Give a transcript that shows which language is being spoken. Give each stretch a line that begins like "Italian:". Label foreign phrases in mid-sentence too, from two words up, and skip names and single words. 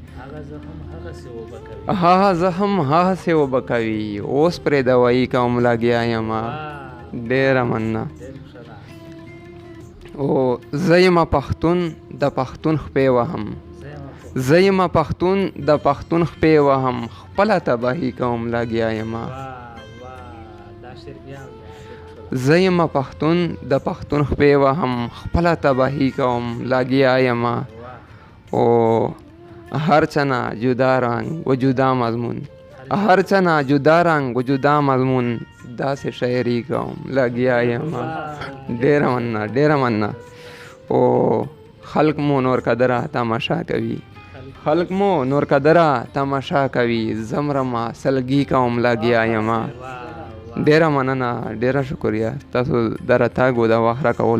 Pashto: هغه زخم هغسې اوبه کوي اوس پرې دوایي کوم لګیا یمه ډېره مننه او زه یمه پښتون د پښتون خپې وهم زه یمه پښتون د پښتون خپې وهم خپله تباهي کوم لګیا یمه زه یمه پښتون د پښتون خپې وهم خپله تباهي کوم لګیا یمه او هر چه نه جدا رنگ و جدا مضمون هر چه نه جدا رنگ و جدا مضمون داسې شاعري کوم لګیا یمه ډېره مننه او خلق مو نور قدره تماشا کوي خلق مو نور قدره تماشا کوي زمرمه سلګي کوم لګیا یمه ډېره مننه ډېره شکریه تاسو د راتګ او د وخت راکولو